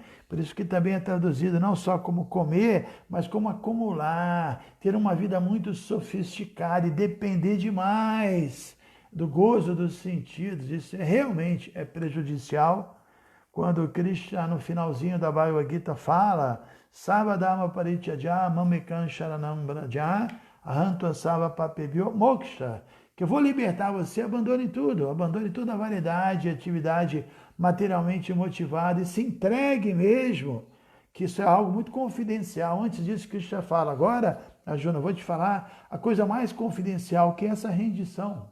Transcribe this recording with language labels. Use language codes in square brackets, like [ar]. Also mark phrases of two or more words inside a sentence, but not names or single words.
[pt] Por isso que também é traduzido não só como comer, mas como acumular, ter uma vida muito sofisticada e depender demais do gozo dos sentidos. Isso realmente é prejudicial. Quando Krishna, no finalzinho da Bhagavad Gita, fala [sa] सर्वधर्मान् परित्यज्य मामेकं शरणं व्रज अहंत्वां सर्व पापेभ्यो मोक्ष, [pt] que eu vou libertar você, abandone toda a variedade, atividade materialmente motivada e se entregue mesmo, que isso é algo muito confidencial. Antes disso, Krishna fala, agora, Arjuna, eu vou te falar a coisa mais confidencial, que é essa rendição.